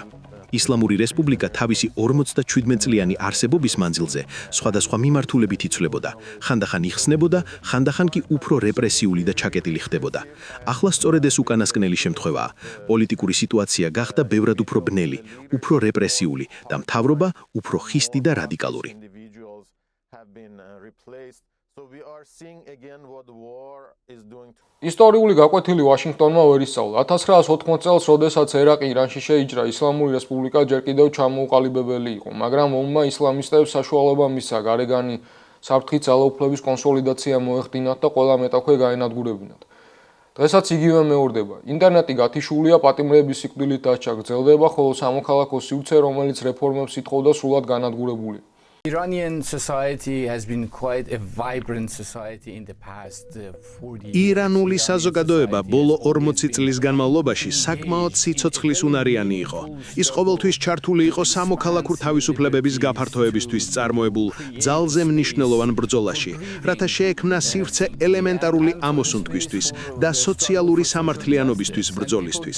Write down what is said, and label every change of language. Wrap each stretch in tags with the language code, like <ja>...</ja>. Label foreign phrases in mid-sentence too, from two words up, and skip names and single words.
<ka>ისლამური რესპუბლიკა თავისი 47 წლიანი არსებობის მანძილზე სხვადასხვა მიმართულებით იცვლებოდა, ხანდახან იხსნებოდა, ხანდახან კი უფრო რეპრესიული და ჩაკეტილი ხდებოდა. ახლა სწორედ ეს უკანასკნელი შემთხვევაა. პოლიტიკური სიტუაცია გახდა ბევრად უფრო ბნელი, უფრო რეპრესიული და მთავრობა უფრო ხისტი და რადიკალური.</ka> <en>individuals have been replaced So we are seeing again what the war is doing to</en> <ka>ისტორიული გაკვეთილი ვაშინგტონმა ვერ ისწავლა. 1980 წელს, როდესაც ერაყი ირანში შეიჭრა, ისლამური რესპუბლიკა ჯერ კიდევ ჩამოუყალიბებელი იყო, მაგრამ ომმა ისლამისტებს საშუალება მისცა გარეგანი საფრთხის ძალაუფლების კონსოლიდაცია მოეხდინათ და ყველა მეტაქვე გაენადგურებინათ. დღესაც იგივე მეორდება. ინტერნეტი გათიშულია, პატიმრების სიკვდილით დასჯა გრძელდება, ხოლო სამოქალაქო სივრცე, რომელიც რეფორმებს ითხოვდა, სრულად განადგურებულია.</ka> <en>Iranian society has been quite a vibrant society in the past 40 years.</en> <ka>ირანული საზოგადოება ბოლო 40 წლის განმავლობაში საკმაოდ სიცოცხლის უნარიანი იყო. ის ყოველთვის ჩართული იყო სამოქალაქო თავისუფლებების გაფართოებისთვის წარმოებულ ძალზე მნიშვნელოვან ბრძოლაში, რათა შეექმნა სივრცე ელემენტარული ამოსუნთქვისთვის და სოციალური სამართლიანობისთვის ბრძოლისთვის.</ka>